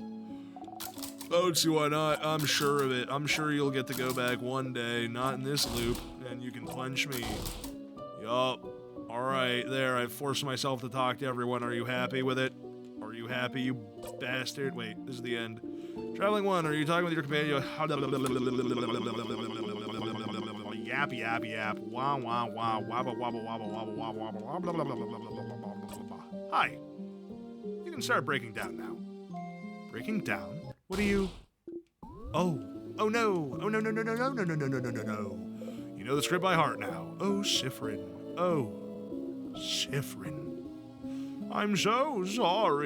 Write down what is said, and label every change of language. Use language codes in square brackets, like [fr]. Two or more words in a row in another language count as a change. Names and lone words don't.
[en] I don't see why not. I'm sure of it. I'm sure you'll get to go back one day, not in this loop, and you can punch me. Yup. Alright, there, I've forced myself to talk to everyone. Are you happy with it? Are you happy, you bastard? Wait, this is the end. Traveling one, are you talking with your companion? Yap, yap, yap. Wah, wah, wah. Wabba, wabba, wabba, wabba, wabba, wabba. Hi. You can start breaking down now. Breaking down? What are you? Oh no. Oh, no. You know the script by heart now. Oh, Siffrin. I'm so sorry.